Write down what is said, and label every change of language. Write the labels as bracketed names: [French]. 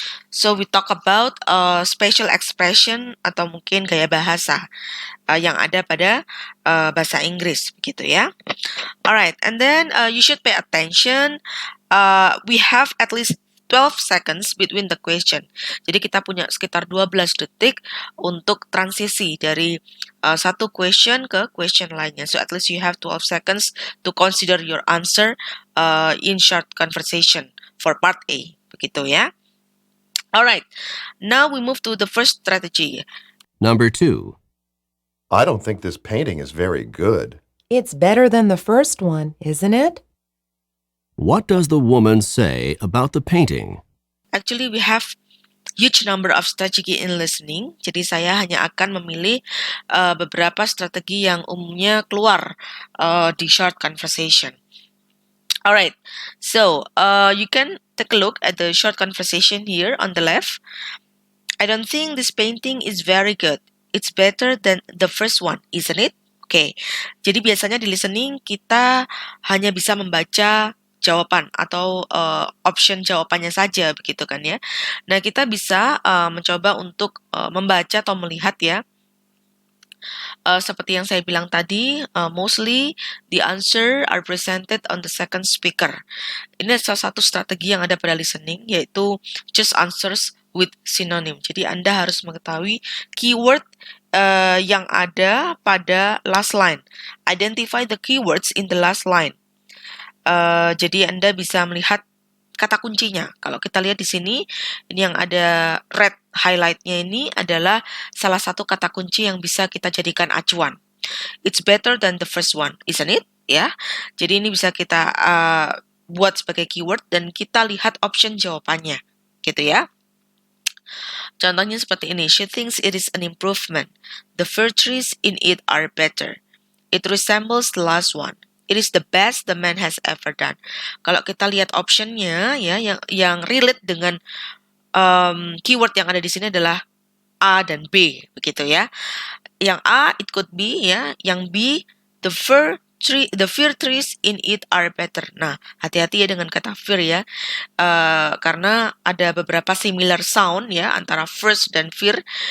[English] So we talk about special expression [Indonesian] atau mungkin gaya bahasa yang ada pada bahasa Inggris, begitu ya. [English] Alright, and then you should pay attention. We have at least 12 seconds between the question. [Indonesian] Jadi kita punya sekitar 12 detik untuk transisi dari satu question ke question lainnya. [English] So at least you have 12 seconds to consider your answer in short conversation for part A. [Indonesian] Begitu ya. [English] Alright, now we move to the first strategy. Number 2. I don't think this painting is very good. It's better than the first one, isn't it? What does the woman say about the painting? Actually, we have huge number of strategy in listening. [Indonesian] Jadi saya hanya akan memilih beberapa strategi yang umumnya keluar di short conversation. [English] Alright, so you can take a look at the short conversation here on the left. I don't think this painting is very good. It's better than the first one, isn't it? [Indonesian] Okay, jadi biasanya di listening kita hanya bisa membaca jawaban atau option jawabannya saja begitu kan ya. Nah, kita bisa mencoba untuk membaca atau melihat ya. Seperti yang saya bilang tadi, [English] mostly the answer are presented on the second speaker. [Indonesian] Ini salah satu strategi yang ada pada listening, yaitu [English] choose answers with synonym. [Indonesian] Jadi Anda harus mengetahui keyword yang ada pada last line. [English] Identify the keywords in the last line. [Indonesian] Jadi Anda bisa melihat kata kuncinya. Kalau kita lihat di sini, ini yang ada red highlight-nya ini adalah salah satu kata kunci yang bisa kita jadikan acuan. [English] It's better than the first one, isn't it? [Indonesian] Ya, jadi ini bisa kita buat sebagai keyword dan kita lihat option jawabannya, gitu ya. Contohnya seperti ini. [English] She thinks it is an improvement. The virtues in it are better. It resembles the last one. It is the best the man has ever done. [Indonesian] Kalau kita lihat optionnya ya yang relate dengan keyword yang ada di sini adalah A dan B begitu ya. [English] Yang A it could be ya, yang B the fir trees in it are better. [Indonesian] Nah, hati-hati ya dengan kata fir ya, karena ada beberapa similar sound ya antara first dan fir.